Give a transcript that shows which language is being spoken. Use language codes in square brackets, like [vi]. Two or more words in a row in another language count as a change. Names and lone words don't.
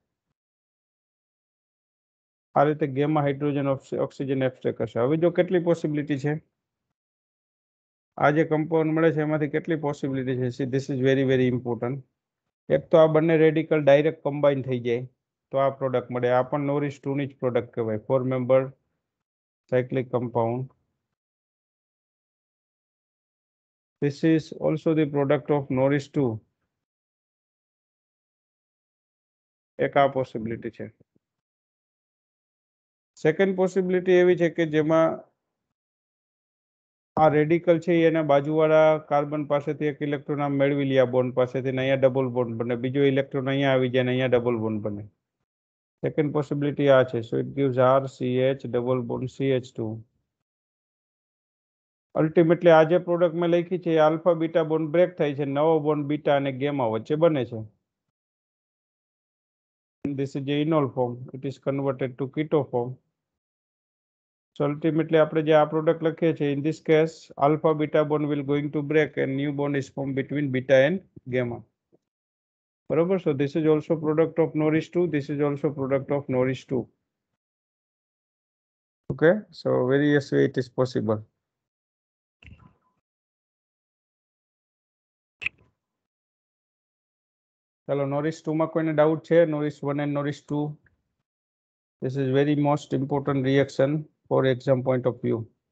[gu] આ રીતે ગેમા [en] hydrogen oxygen abstract [gu] કરશે. હવે જો કેટલી પોસિબિલિટી છે, આ જે કમ્પાઉન્ડ મળે છે એમાંથી કેટલી પોસિબિલિટી છે, [en] see this is very very important. [gu] એક તો આ બંને રેડિકલ [en] direct combine [gu] થઈ જાય તો આ પ્રોડક્ટ મળે. આ પણ નોરિસ 2 ની જ પ્રોડક્ટ કહેવાય, 4 [en] member cyclic compound. This is also the product of Norris 2. [gu] એક આ પોસિબિલિટી છે. [en] second possibility [gu] એવી છે કે જેમાં આ રેડિકલ છે એના બાજુવાળા કાર્બન પાસેથી એક ઇલેક્ટ્રોન આમ મેળવી લે, આ બોન્ડ પાસેથી, અહીંયા [en] double bond [gu] બને, બીજો ઇલેક્ટ્રોન અહીંયા આવી જાય ને અહીંયા [en] double bond [gu] બને. [en] second possibility [gu] આ છે. [en] so it gives RCH double bond CH2. [gu] અલ્ટિમેટલી આ જે પ્રોડક્ટ મેં લખી છે એ [en] alpha beta bond break [gu] થાય છે, નવો બોન્ડ બીટા અને ગેમા વચ્ચે બને છે. [en] This is the enol form. It is converted to keto form. So ultimately [gu] આપણે જે આ પ્રોડક્ટ લખીએ છીએ, [en] in this case alpha beta bond will going to break and new bond is formed between beta and gamma. [gu] બરોબર. [en] So this is also product of Norris 2. This is also product of Norris 2. Okay. So various way it is possible. [gu] ચલો, નોરિસ 2 માં કોઈને ડાઉટ છે? [en] નોરિસ 1 and Norris 2. This is very most important reaction for exam point of view.